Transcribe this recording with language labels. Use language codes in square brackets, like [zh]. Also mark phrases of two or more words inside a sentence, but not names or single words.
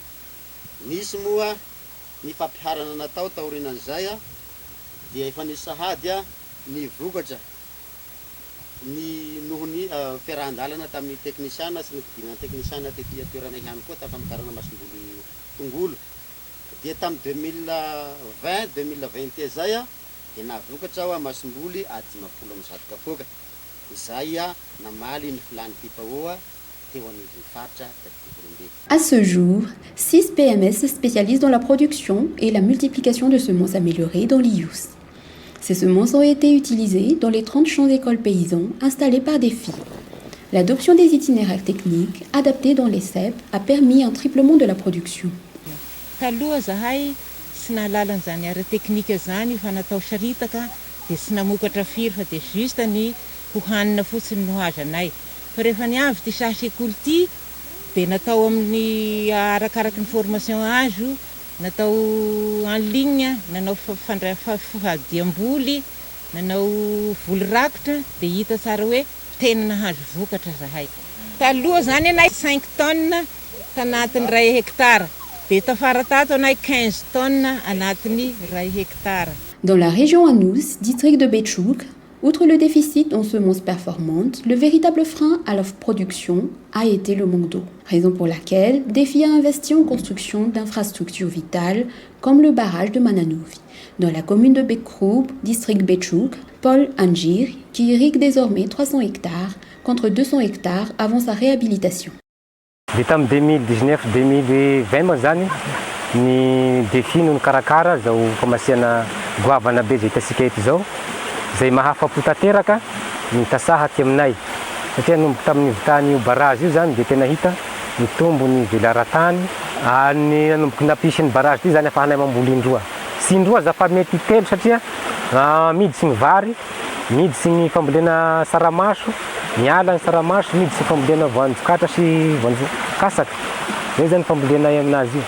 [mg] Nisy moa ny fampiharana natao taorinan'izay dia efa nisy sahady ny vokatra ny nohony fiarahan-dalana tamin'ny teknisiana sy ny fidinana teknisiana tetỳ toerana ihany koa tamin'ny famokarana masom-boly tongolo. Dia tamin'ny 2020-2021 zay dia navokatra aho masom-boly 570 kapoaka. Izay namaly ny filany fipahoa teo anivon'ny faritra taty Yurmbé. [fr] À ce jour, 6 PMS se spécialisent dans la production et la multiplication de semences améliorées dans l'IUS. Ces semences ont été utilisées dans les 30 champs-écoles paysans installés par DEFI. L'adoption des itinéraires techniques adaptés dans les CEP a permis un triplement de la production. [mg] Taloha zahay sy nahalalana ara teknika zany fa natao saritaka dia sy namokatra firy fa dia juste ny hohanina fotsiny no azo anay. Fa rehefa niavy ty sachet-koly ty dia natao amin'ny arakaraky ny formation azo, natao [fr] en ligne, [mg] nanao fadiam-boly, nanao voly rakotra dia hita tsara hoe tena nahazo vokatra zahay. Taloha zany anay 5 tonnes tanatin'ny 1 hectare. Dia tafara tato anay 15 tonnes anatin'ny 1 hectare. [fr] Dans la région Anous, district de Betchouk, Outre le déficit en semences performantes, le véritable frein à la production a été le manque d'eau, raison pour laquelle Defi a investi en construction d'infrastructures vitales comme le barrage de Mananovi, dans la commune de Bekroub, district Betchouk, Paul Anjir, qui irrigue désormais 300 hectares contre 200 hectares avant sa réhabilitation. [mg] Vita amin'ny 2019-2020 moa zany ny défi no nikarakara zao famasiana goavana be zay hitasika eto zao zay mahafapo tanteraka ny tasaha aty aminay satria nomboka tamin'ny vitan'io barrage io zany dia tena hita mitombo ny velaran-tany ny nanomboky napisy ny barrage ty zany afahanay mamboly indroa sy indroa za fa mety telo satria miditsy ny vary miditsy ny fambolena saramaso miala ny saramaso miditsy ny fambolena voanjokatra sy voanjokasaka zay zany fambolenay aminazy io.